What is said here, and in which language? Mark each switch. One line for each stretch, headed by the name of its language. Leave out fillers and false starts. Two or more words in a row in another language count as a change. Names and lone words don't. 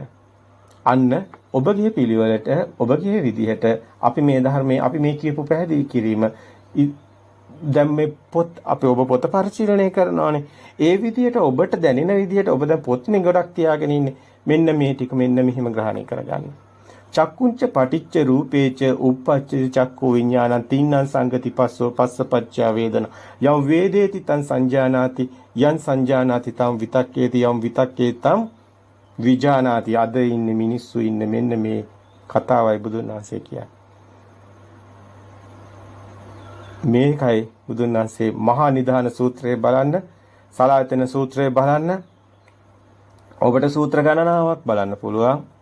Sinhala: අන්න ඔබගේ පිළිවෙලට ඔබගේ විදිහට අපි මේ ධර්මයේ අපි මේ කියපු පැහැදිලි කිරීම දැන් මේ පොත් අපි ඔබ පොත පරිශීලනය කරනවානේ. ඒ විදිහට ඔබට දැනෙන විදිහට ඔබ දැන් පොත්නේ ගොඩක් තියාගෙන ඉන්නේ. මෙන්න මේ ටික මෙන්න මෙහිම ග්‍රහණය කරගන්න.
Pali: චක්කුංච පටිච්ච රූපේච උප්පච්ච චක්කු විඥානං තින්නං සංගති පස්සෝ පස්සපච්චා වේදන යම් වේදේති තං සංජානාති යං සංජානාති තං විතක්කේති යම් විතක්කේ තං විජානාති.
Sinhala: අද ඉන්නේ මිනිස්සු ඉන්නේ මෙන්න මේ කතාවයි බුදුන් වහන්සේ කියන්නේ. මේකයි බුදුන් වහන්සේ මහා නිධාන සූත්‍රය බලන්න, සලායතන සූත්‍රය බලන්න, ඔබට සූත්‍ර ගණනාවක් බලන්න පුළුවන්.